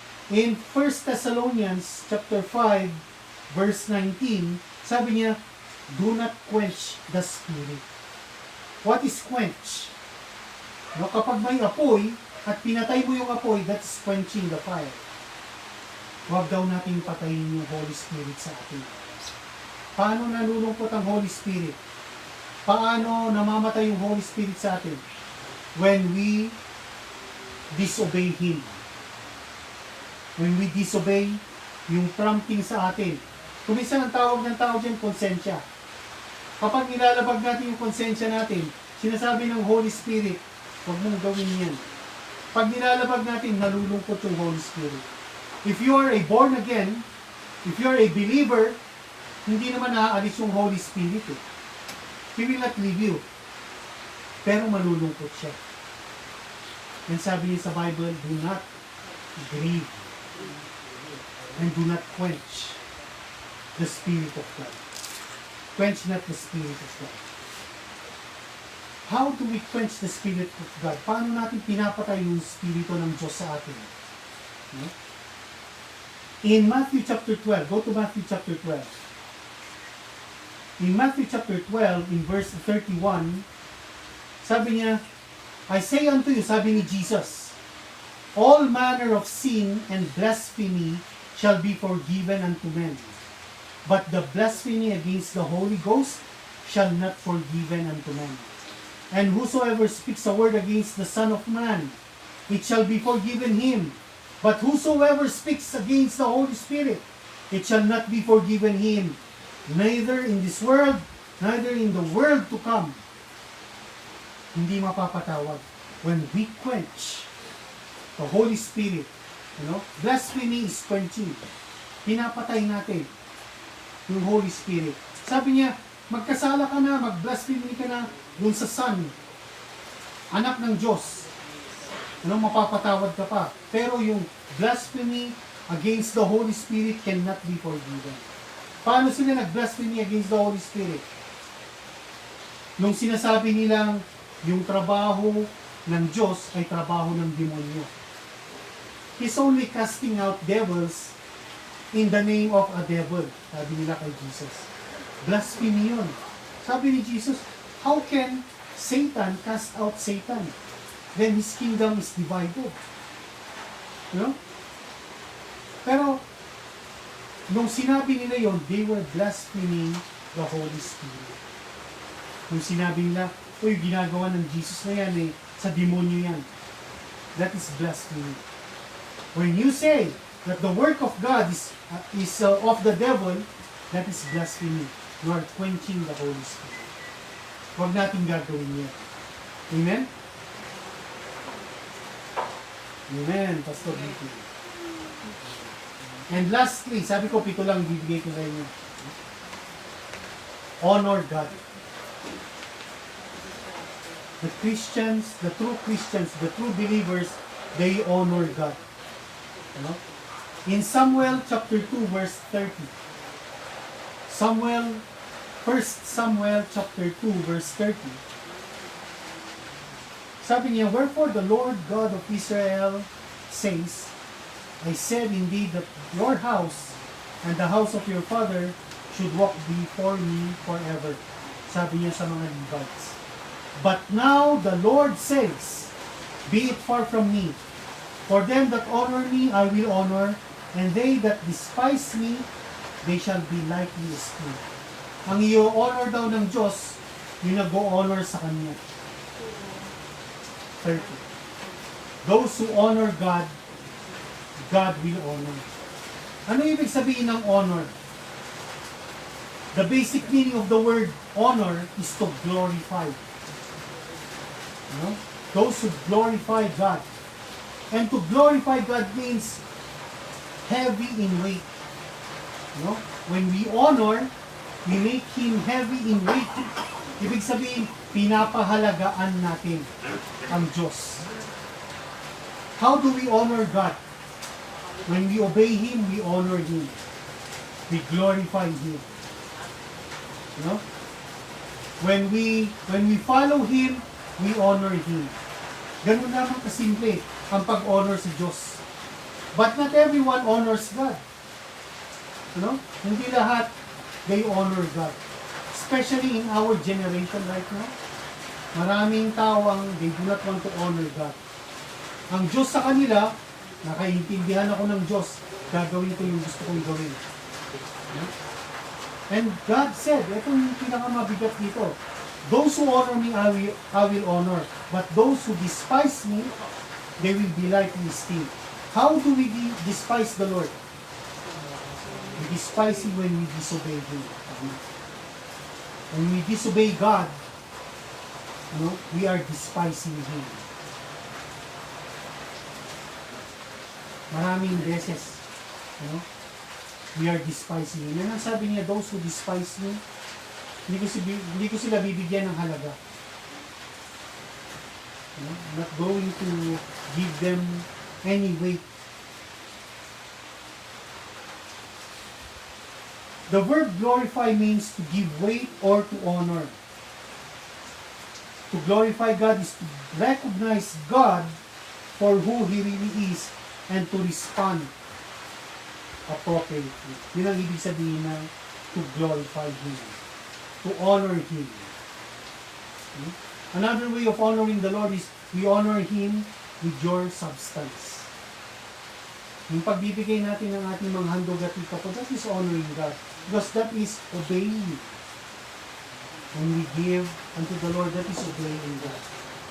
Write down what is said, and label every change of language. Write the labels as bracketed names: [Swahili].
[English] In 1 Thessalonians chapter 5, verse 19, [Filipino] sabi niya, [English] do not quench the Spirit. What is quench? [Filipino] No, kapag may apoy, at pinatay mo yung apoy, [English] that's quenching the fire. [Filipino] huwag daw nating patayin yung Holy Spirit sa atin. Paano nalulungkot ang Holy Spirit? Paano namamatay yung Holy Spirit sa atin? [English] When we disobey Him. When we disobey [Filipino] yung prompting sa atin. Kung minsan ang tawag ng tao dyan, konsensya. Kapag nilalabag natin yung konsensya natin, sinasabi ng Holy Spirit, huwag mong gawin yan. Pag nilalabag natin, nalulungkot yung Holy Spirit. [English] If you are a born again, if you are a believer, [Filipino] hindi naman naaalis yung Holy Spirit eh. [English] He will not leave you. [Filipino] Pero malulungkot siya. [English] And [Filipino] sabi niya sa Bible, [English] do not grieve and do not quench the Spirit of God. Quench not the Spirit of God. How do we quench the Spirit of God? [Filipino] Paano natin pinapatay yung Spirito ng Diyos sa atin? [English] No? In Matthew chapter 12, go to Matthew chapter 12. In Matthew chapter 12, in verse 31, [Filipino] sabi niya, [English] I say unto you, [Filipino] sabi ni Jesus, [English] all manner of sin and blasphemy shall be forgiven unto men. But the blasphemy against the Holy Ghost shall not forgiven unto men. And whosoever speaks a word against the Son of Man, it shall be forgiven him. But whosoever speaks against the Holy Spirit, it shall not be forgiven him, neither in this world, neither in the world to come. [Filipino] Hindi mapapatawad. [English] When we quench the Holy Spirit, blasphemy is quenching. [Filipino] Pinapatay natin yung Holy Spirit. Sabi niya, magkasala ka na, mag-blasphemy ka na [English] dun sa Son, [Filipino] anak ng Diyos. Mapapatawad ka pa. Pero yung [English] blasphemy against the Holy Spirit cannot be forgiven. [Filipino] Paano sila nag-blasphemy [English] against the Holy Spirit? [Filipino] Nung sinasabi nilang yung trabaho ng Diyos ay trabaho ng demonyo. [English] He's only casting out devils in the name of a devil. [Filipino] Sabi nila kay Jesus. Blasphemy yun. Sabi ni Jesus, [English] how can Satan cast out Satan? Then his kingdom is divided. [Filipino] Pero, nung sinabi nila yon, [English] they were blaspheming the Holy Spirit. [Filipino] Nung sinabi nila, uy, ginagawa ng Jesus na yan sa demonyo yan. [English] That is blasphemy. When you say that the work of God is of the devil, that is blasphemy. You are quenching the Holy Spirit. [Filipino] Huwag natin gagawin yan. Amen? Amen, Pastor Vicky. [English] And lastly, [Filipino] sabi ko, 7 lang bibigay ko sa inyo. [English] Honor God. The Christians, the true Christians, the true believers, they honor God. In Samuel chapter 2, verse 30. 1 Samuel chapter 2, verse 30. [Filipino] Sabi niya, [English] wherefore the Lord God of Israel says, I said indeed that your house and the house of your father should walk before me forever. [Filipino] Sabi niya sa mga Levites. [English] But now the Lord says, be it far from me. For them that honor me, I will honor, and they that despise me, they shall be lightly esteemed. [Filipino] Ang i-honor daw ng Diyos, yung nag-honor sa Kanya. [English] 30. Those who honor God, God will honor. [Filipino] Ano ibig sabihin ng honor? [English] The basic meaning of the word honor is to glorify. Those who glorify God. And to glorify God means heavy in weight. When we honor, we make Him heavy in weight. [Filipino] Ibig sabihin, pinapahalagaan natin ang Diyos. [English] How do we honor God? When we obey Him, we honor Him. We glorify Him. When we follow Him, we honor Him. [Filipino] Ganun naman kasimple ang pag-honor sa Diyos. [English] But not everyone honors God. [Filipino] Hindi lahat [English] they honor God. Especially in our generation right now. [Filipino] Maraming tao ang [English] they do not want to honor God. [Filipino] Ang Diyos sa kanila, Nakaintindihan ako ng Diyos. Gagawin ko yung gusto kong gawin. [English] And God said, [Filipino] ito yung pinakamabigat dito. [English] Those who honor me, I will honor. But those who despise me, they will be lightly esteemed. How do we despise the Lord? We despise Him when we disobey Him. When we disobey God, we are despising Him. [Filipino] Maraming beses, [English] we are despising Him. [Filipino] Yan ang sabi niya, [English] those who despise me, [Filipino] hindi ko sila bibigyan ng halaga. [English] I'm not going to give them any weight. The word glorify means to give weight or to honor. To glorify God is to recognize God for who He really is and to respond appropriately. [Filipino] Yun ang ibig sabihin ng [English] to glorify Him. To honor Him. Another way of honoring the Lord is we honor Him with your substance. [Filipino] Yung pagbibigay natin ng ating mga handog at ikapo, [English] that is honoring God. Because that is obeying. When we give unto the Lord, that is obeying God.